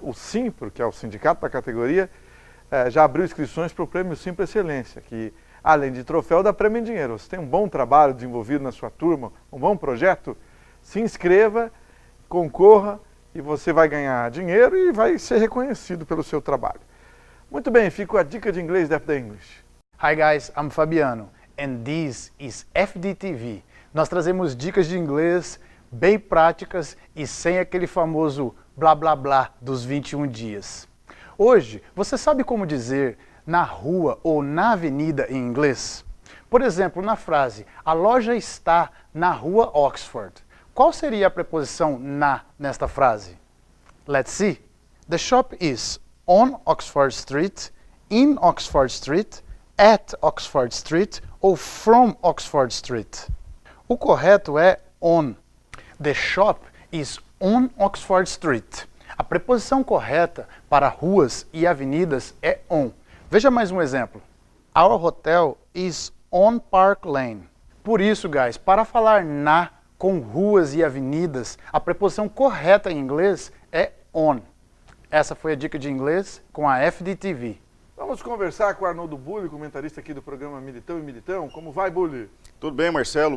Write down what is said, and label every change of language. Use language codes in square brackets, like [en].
[pt] O Simpro, que é o sindicato da categoria, já abriu inscrições para o Prêmio Simpro Excelência, que além de troféu dá prêmio em dinheiro. Você tem um bom trabalho desenvolvido na sua turma, um bom projeto, se inscreva, concorra e você vai ganhar dinheiro e vai ser reconhecido pelo seu trabalho. Muito bem, fico a dica de inglês da FD English. [en] Hi guys, I'm Fabiano and this is FDTV. [pt] Nós trazemos dicas de inglês bem práticas e sem aquele famoso blá blá blá dos 21 dias. Hoje, você sabe como dizer na rua ou na avenida em inglês? Por exemplo, na frase, a loja está na rua Oxford. Qual seria a preposição na nesta frase? [en] Let's see. The shop is on Oxford Street, in Oxford Street, at Oxford Street ou from Oxford Street. [pt] O correto é on. [en] The shop is on Oxford Street. [pt] A preposição correta para ruas e avenidas é on. Veja mais um exemplo. [en] Our hotel is on Park Lane. [pt] Por isso, guys, para falar na com ruas e avenidas, a preposição correta em inglês é on. Essa foi a dica de inglês com a FDTV. Vamos conversar com o Arnoldo Bulli, comentarista aqui do programa Militão e Militão. Como vai, Bulli? Tudo bem, Marcelo?